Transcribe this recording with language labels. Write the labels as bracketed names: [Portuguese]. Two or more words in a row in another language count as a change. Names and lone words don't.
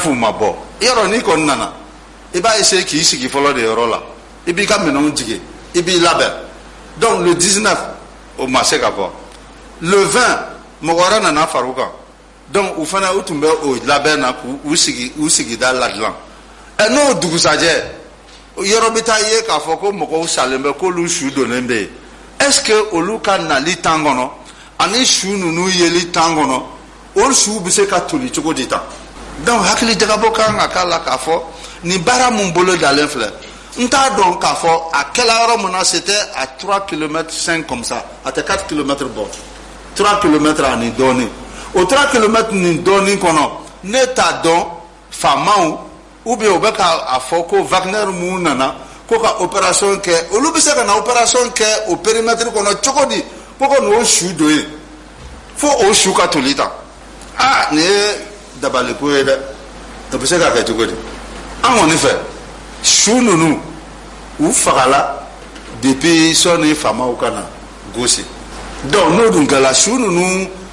[Bambara] u ma bɔ yɔrɔ n'i kɔni nana i b'a essayer k'i sigi fɔlɔ de yɔrɔ la i b'i ka minɛnw jigin i b'i labɛn donc le 19 o ma se ka bɔ le 20 mɔgɔ wɛrɛ nana far'u kan donc u fana u tun bɛ o labɛn na k'u sigida ladilan n'o dugusajɛ yɔrɔ bɛ taa ye k'a fɔ ko mɔgɔw salen bɛ k'olu su donnen bɛ yen [French] est ce que [Bambara] olu ka nali temps kɔnɔ ani su ninnu yeli temps kɔnɔ o su bɛ se ka toli cogo di tan donc hakili jagabɔ kan ka k'a la k'a fɔ nin baara mun bolo dalen filɛ n t'a dɔn k'a fɔ a kɛla yɔrɔ min na [French] c'était à 3 km 5 comme ça [Bambara] a tɛ 4 km bɔ 3 km ani dɔɔnin o 3 km ni dɔɔnin kɔnɔ ne t'a dɔn faamaw ou bien o bɛ k'a fɔ ko Wagner mun nana ko ka opération kɛ olu bɛ se ka na opération kɛ o périmètre kɔnɔ cogo di ko ka n'o su don yen fo o su ka toli tan nin ye dabaliko ye dɛ o bɛ se ka kɛ cogo di an kɔni fɛ su ninnu u fagala depuis sɔnni faamaw ka na gosi donc n'o dun kɛla su ninnu